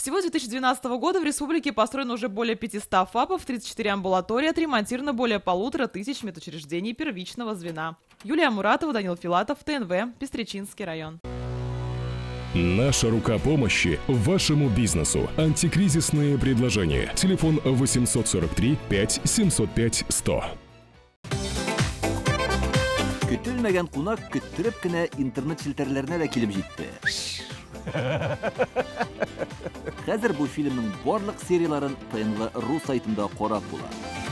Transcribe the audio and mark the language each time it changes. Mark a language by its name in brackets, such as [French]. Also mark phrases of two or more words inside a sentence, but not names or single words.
[Russian] Всего с 2012 года в республике построено уже более 500 ФАПов, 34 амбулатории, отремонтировано более 1500 медучреждений первичного звена. Юлия Муратова, Данил Филатов, ТНВ, Пестричинский район. Наша рука помощи вашему бизнесу. Антикризисные предложения. Телефон 843 5 705 100. [Tatar] Көтелмәгән кунак көттүреп кенә интернет челтәрләренә дә килеп җитте. Хәзер бу фильмның барлык серияларын ТНВ.ру сайтында карап була.